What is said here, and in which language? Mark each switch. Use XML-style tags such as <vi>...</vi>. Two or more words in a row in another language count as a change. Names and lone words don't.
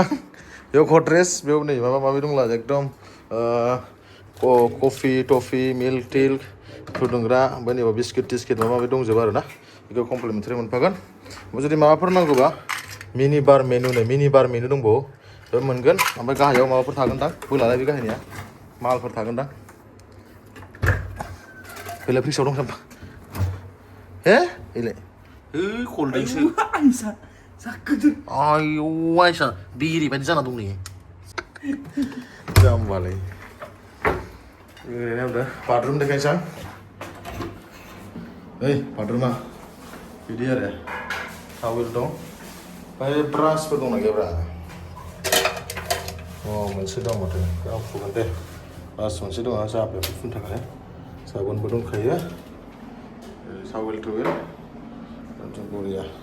<brx>बेयाव गद्रेज बेयाव नै माबा माबि दंला एकदम कफि टफि मिल्क टिल्क फुदुंग्रा ओमफ्राय नैबे बिस्किट टिस्किट माबा माबि दंजोबो आरो ना बेखौ कमप्लिमेन्टारि मोनफागोन ओमफ्राय जुदि माबाफोर नांगौबा</brx> <en>mini bar menu</en> <brx>दंबावो बे मोनगोन ओमफ्राय गाहायाव माबाफोर थागोनदां बोलालाय बे गाहायनिया मालफोर थागोनदां फैलाय फ्रिक्सआव दं सानबा हे इलाय</brx> <en>cold drink</en> <brx>सो आइसा जा गोदोर आयौ आइसा बिरि बायदि जाना दं नै जाम्बालाय ओरैनो आमफ्राय बाथरुम देखायनोसै आं ओइ बाथरुमा बिदि आरो टावेल दं ओमफ्राय ब्रासफोर दंना गैयाब्रा मोनसे दं माथो गाव फुगोन दे ब्रास मोनसे दङ जाबाय फुनो थाखाय साबोनबो दंखायो टावेल बरिया</brx>